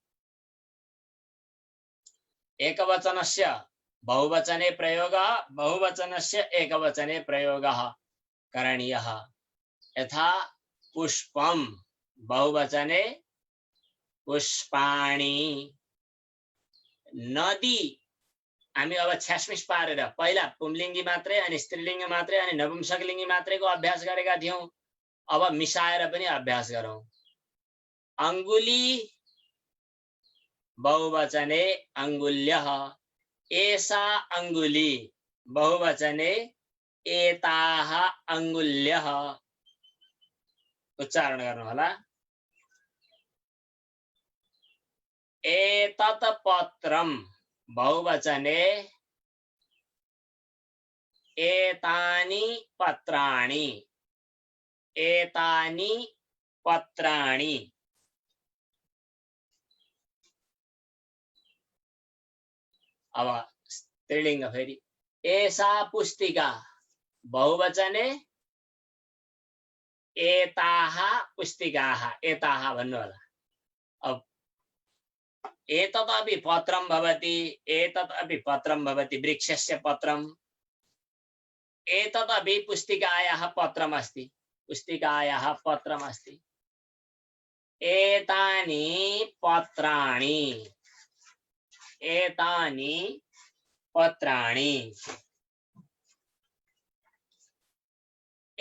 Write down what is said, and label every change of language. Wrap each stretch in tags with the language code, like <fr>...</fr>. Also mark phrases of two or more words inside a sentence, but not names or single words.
<sa>एकवचनस्य बहुवचने प्रयोगः, बहुवचनस्य एकवचने प्रयोगः करणीयः। यथा पुष्पम बहुवचने पुष्पाणि, नदी</sa> <ne>हामी अब छ्यासमिस पारेर पहिला पुंलिङ्गी मात्रै अनि स्त्रीलिङ्गी मात्रै अनि नपुंसकलिङ्गी मात्रैको अभ्यास गरेका थियौं। अब मिसाएर पनि अभ्यास गरौं।</ne> <sa>अंगुली बहुवचने अंगुल्यः, एषा अंगुली बहुवचने एताः अंगुल्यः।</sa> <ne>उच्चारण गर्नु होला।</ne> <sa>एतत् पत्रम बहुवचने एतानि पत्राणि, एतानि पत्राणि।</sa> <ne>अब स्त्रीलिङ्ग फेरि</ne> <sa>एषा पुस्तिका बहुवचने एताः पुस्तिकाः, एताः</sa> <ne>भन्नु होला।</ne> <sa>अब एतत् अपि पत्रं भवति, एतत् अपि पत्रं भवति, वृक्षस्य पत्रम्। एतत् अपि पुस्तिकायाः पत्रम् अस्ति, पुस्तिकायाः पत्रम् अस्ति। एतानि पत्राणि, एतानि पत्राणि।</sa>